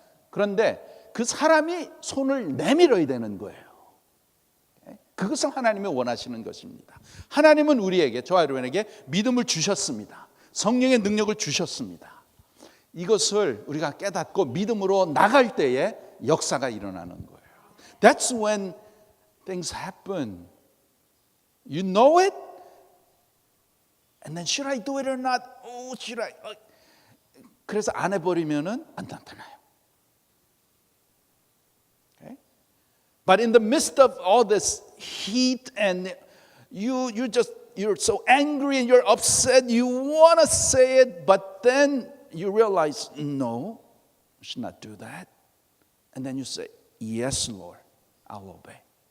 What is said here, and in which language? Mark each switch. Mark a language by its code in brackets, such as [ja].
[ko] 그런데 그 사람이 손을 내밀어야 되는 거예요. 그것을 하나님이 원하시는 것입니다. 하나님은 우리에게, 저와 여러분에게 믿음을 주셨습니다. 성령의 능력을 주셨습니다. 이것을 우리가 깨닫고 믿음으로 나갈 때에 역사가 일어나는 거예요. [en] That's when things happen. You know it? And then should I do it or not? Oh, should I? [ko] 그래서 안 해버리면은 안 나타나요. [en] Okay? But in the midst of all this heat and you're so angry and you're upset, you want to say it, but then you realize, no, I should not do that. And then you say, yes, Lord, I'll obey.